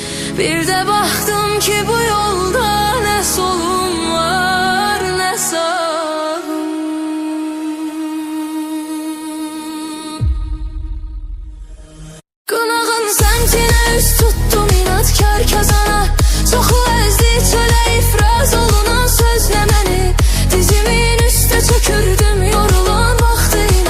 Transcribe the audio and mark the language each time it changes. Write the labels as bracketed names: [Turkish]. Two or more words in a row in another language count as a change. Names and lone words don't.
[Turkish] Bir de baktım ki bu yolda ne solum var ne sağım. [Azerbaijani] Qınağın səmtinə üz tuttum inatkar kazana. Çoxu əzdi çölə ifraz olunan sözlə məni. Dizimin üstə çökürdüm yorulan vaxtıyla.